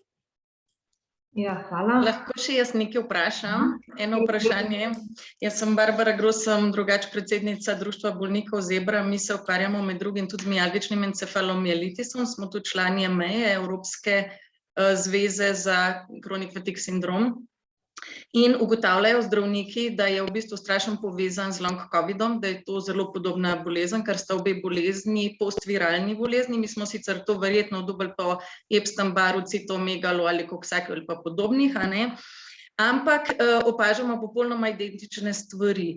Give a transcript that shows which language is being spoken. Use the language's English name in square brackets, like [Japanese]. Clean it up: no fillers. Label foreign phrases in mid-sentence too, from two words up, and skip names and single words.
[Slovenian] Ja, hvala. Lahko še jaz nekaj vprašam? Eno vprašanje. Jaz sem Barbara Gros, sem drugače predsednica Društva bolnikov Zebra. Mi se ukvarjamo med drugim tudi mialgičnim encefalomielitisom. Smo tudi člani EMEA, Evropske zveze za [English] chronic fatigue syndrome. [Slovenian] In ugotavljajo zdravniki, da je v bistvu strašno povezan z [English] long covidom, [Slovenian] da je to zelo podobna bolezen, ker sta obe bolezni postviralni bolezni. Mi smo sicer to verjetno dobili po Epstein-Barru, citomegalo ali koksaki ali pa podobnih, a ne? Ampak opažamo popolnoma identične stvari.